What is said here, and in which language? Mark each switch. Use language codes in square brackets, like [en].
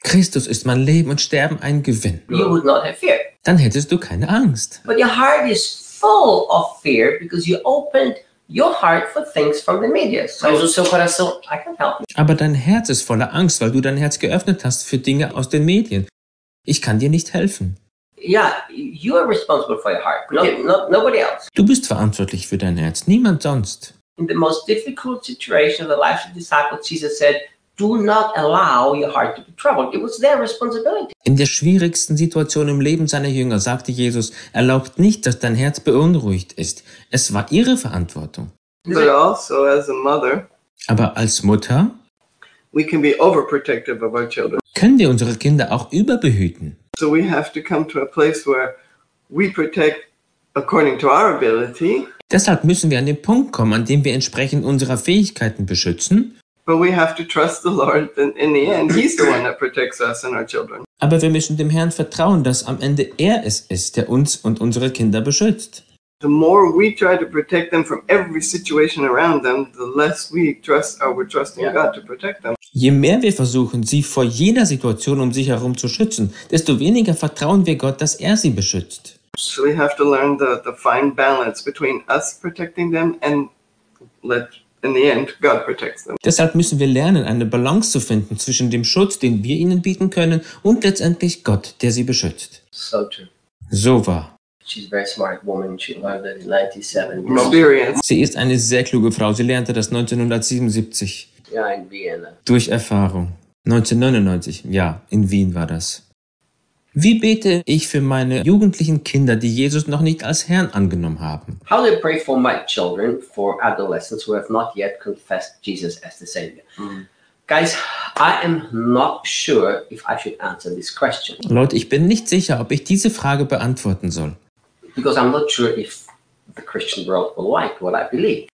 [de] Christus ist mein Leben und Sterben ein Gewinn. [en] You would not have fear. [de] Dann hättest du keine Angst. [en] But your heart is full of fear because you opened your heart for things from the media. So, [pt] seu coração, [en] I can help you. [de] Aber dein Herz ist voller Angst, weil du dein Herz geöffnet hast für Dinge aus den Medien. Ich kann dir nicht helfen. [en] Yeah, you are responsible for your heart. Nobody else. [de] Du bist verantwortlich für dein Herz, niemand sonst. [en] In the most difficult situation of the life of the disciples, Jesus said, do not allow your heart to be troubled. It was their responsibility. [de] In der schwierigsten Situation im Leben seiner Jünger sagte Jesus, erlaubt nicht, dass dein Herz beunruhigt ist. Es war ihre Verantwortung. [en] But also as a mother, [de] aber als Mutter, [en] we can be overprotective of our children. [de] Können wir unsere Kinder auch überbehüten. [en] So we have to come to a place where we protect according to our ability. [de] Deshalb müssen wir an den Punkt kommen, an dem wir entsprechend unserer Fähigkeiten beschützen. [en] But we have to trust the Lord and in the end he's the one that protects us and our children. [de] Aber wir müssen dem Herrn vertrauen, dass am Ende er es ist, der uns und unsere Kinder beschützt. [en] The more we try to protect them from every situation around them, the less we trust or we're trusting yeah. God to protect them. [de] Je mehr wir versuchen, sie vor jeder Situation um sich herum zu schützen, desto weniger vertrauen wir Gott, dass er sie beschützt. [en] So we have to learn the fine balance between us protecting them and in the end, God protects them. [de] Deshalb müssen wir lernen, eine Balance zu finden zwischen dem Schutz, den wir ihnen bieten können, und letztendlich Gott, der sie beschützt. [en] So true. [de] So wahr. [en] She's a very smart woman. She learned that in 97. Experience. [de] Sie ist eine sehr kluge Frau. Sie lernte das 1977. Ja, in Vienna. Durch Erfahrung. 1999. Ja, in Wien war das. Wie bete ich für meine jugendlichen Kinder, die Jesus noch nicht als Herrn angenommen haben? [en] How do I pray for my children, for adolescents who have not yet confessed Jesus as the Savior? Mm. Guys, I am not sure if I should answer this question. [de] Leute, ich bin nicht sicher, ob ich diese Frage beantworten soll. [en] because I'm not sure if the Christian world will like what I believe.